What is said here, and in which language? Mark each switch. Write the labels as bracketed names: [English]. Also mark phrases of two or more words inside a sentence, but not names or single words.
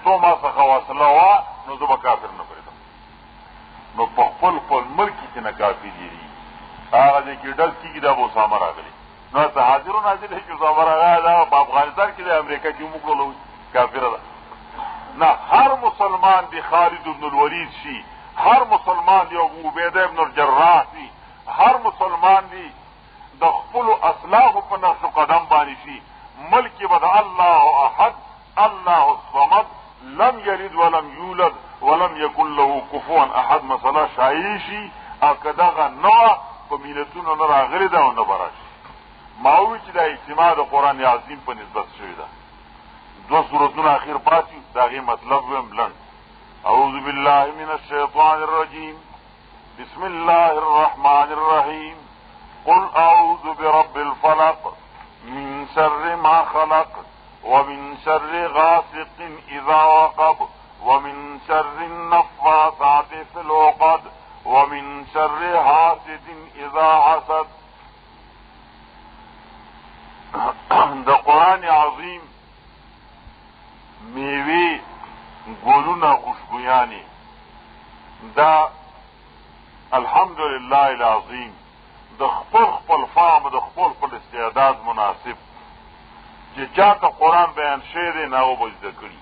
[Pashto] څو ما څخه وسله وه نو زه به کافر نه پرېږدم نو په خپل ملک کې نه کافر یېرېږي هغه ځای کې ډز کېږي دا به اسامه راغلی نو ته حاضر و ناظر دی چې اسامه راغلی دا په افغانستان کې د امریکا چې موږ کړلو کافره ده نه هر مسلمان دی خالد بن الولید شي هر مسلمان دی ابو عبیده بن الجراح شي هر مسلمان دی د خپلو اصلافو په نقش قدم باندې شي. ملک به د [Arabic] الله احد، الله الصمد، لم یلد ولم یولد ولم یکن له کفوا احد [Pashto] مسله شایع شي. او که دغه نوع په ملتونو نه راغلې ده او نه به راشي. ما وویل چې دا اجتماع د قرآن عظیم په نسبت شوې ده. دوه سورتونه اخر پاتې د هغې مطلب ویم لنډ. [Arabic] اعوذ بالله من الشیطان الرجیم، بسم الله الرحمن الرحیم. قل اعوذ برب الفلق من شر ما خلق ومن شر غاسق اذا وقب ومن شر النفاثات في العقد ومن شر حاسد اذا حسد. [Pashto] د قرآن عظیم میوی گلونه خوشبویانی دا [Arabic] الحمدلله العظیم [Pashto] د خپل فهم د خپل استعداد مناسب چې چاته قرآن بیان شوی دی نه به زده کړي.